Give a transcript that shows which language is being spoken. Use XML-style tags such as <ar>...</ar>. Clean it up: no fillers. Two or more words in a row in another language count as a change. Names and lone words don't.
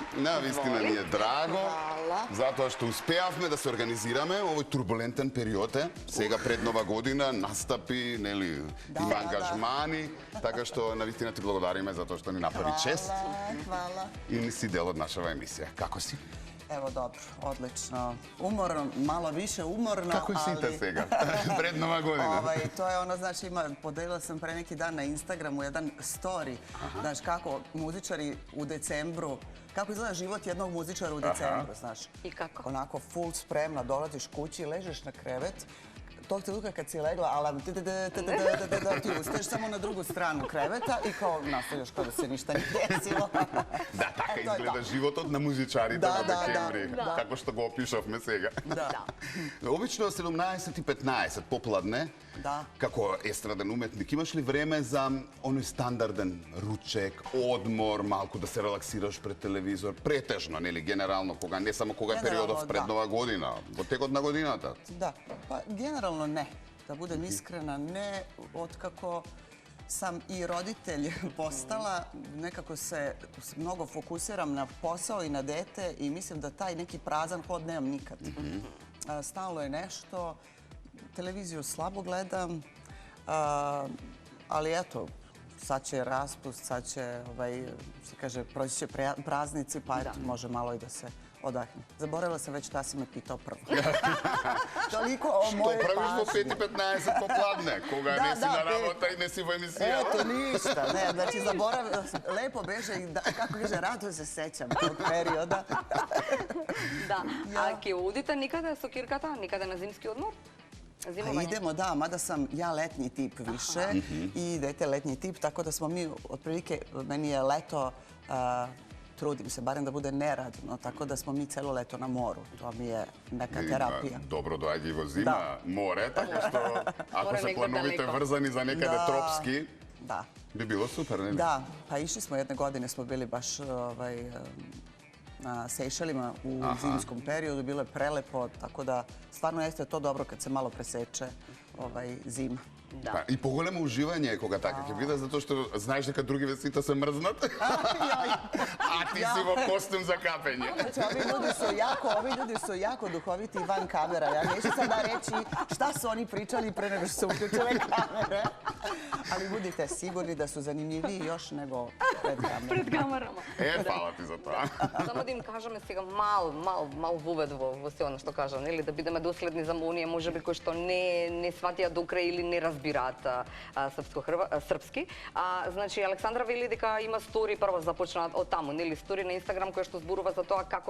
<mk>На вистина ни е драго.</mk> <sr>Хвала.</sr> <mk>Затоа што успеавме да се организираме овој турбулентен период е. Сега пред Нова година настапи, нели, има ангажмани, така што на вистина ти благодариме затоа што ни направи чест</mk> <sr>Hvala.</sr> <mk>и ни си дел од нашава емисија. Како си?</mk> <sr>Evo dobro, odlično. Umorno, malo više umorno,</sr> <mk>Како</mk> <sr>ali...</sr> <mk>сите сега? Пред Нова година.</mk> <sr>To je ono, znači, podelila sam pre neki dan na Instagramu jedan story, znaš, kako muzičari u decembru, kako izgleda život jednog muzičara u decembru, znaš. I kako? Onako full spremna, dolaziš kući, ležeš na krevet, tog trenutka kad si legla, alarm, ti ustaješ samo na drugu stranu kreveta i kao nastavljaš kao da se ništa nije desilo.</sr> <mk>Да, така изгледа животот на музичарите во декември, како што го опишавме сега.</mk> <sr>Da.</sr> <mk>Обично 17:15 попладне, како естраден уметник, имаш ли време за оној стандарден ручек, одмор, малку да се релаксираш пред телевизор, претежно, нели, генерално, кога не само кога е периодов пред Нова година, во текот на годината?</mk> <sr>Da, pa generalno ne. Da budem iskrena, ne. Otkako sam i roditelj postala, nekako se mnogo fokusiram na posao i na dete i mislim da taj neki prazan hod nemam nikad. Stalno je nešto, televiziju slabo gledam, ali eto, sad će raspust, sad će, se kaže, proći će praznici, pa eto, može malo i da se odahne. Zaboravila sam već šta si me pitao prvo. Toliko o mojoj pažnji.</sr> <mk>Што правиш во 5:15 попладне, кога не си на работа и не си во емисија?</mk> <sr>Eto, ništa, ne, znači zaboravila sam, lepo beže i kako kaže, rado se sećam tog perioda.</sr> <mk>Да. А ќе одите никаде со кирката, никаде на зимски одмор?</mk> <sr>A idemo, da, mada sam ja letnji tip više i dete letnji tip, tako da smo mi, otprilike, meni je leto, trudim se, barem da bude neradno, tako da smo mi celo leto na moru. To mi je neka terapija.</sr> <mk>Dobro doaѓа и во зима море, така што ако се плановите врзани за некаде тропски, би било супер, не?</mk> <sr>Da, pa išli smo jedne godine, smo bili baš na Sejšelima u zimskom periodu, bilo je prelepo, tako da stvarno jeste to dobro kad se malo preseče zima.</sr> <mk>Да. И поголемо уживање кога така ќе биде, затоа што знаеш дека другиве сите се мрзнат, а ти си во костум за капење.</mk> <sr>Znači, ovi ljudi su jako duhoviti van kamera. Ja neću sada reći šta su oni pričali pre nego što su uključile kamere. Ali budite sigurni da su zanimljiviji još nego pred kamerama. Пред камерама.</sr> <mk>Фала ти за тоа. Само да им кажеме сега мал вовед во се оно што кажам, нели, да бидеме доследни за оние можеби кои што не сватија до крај или не разбираат српски. Значи, Александра вели дека има стори, прво започнаат од таму, нели, стори на Инстаграм која што зборува за тоа како</mk>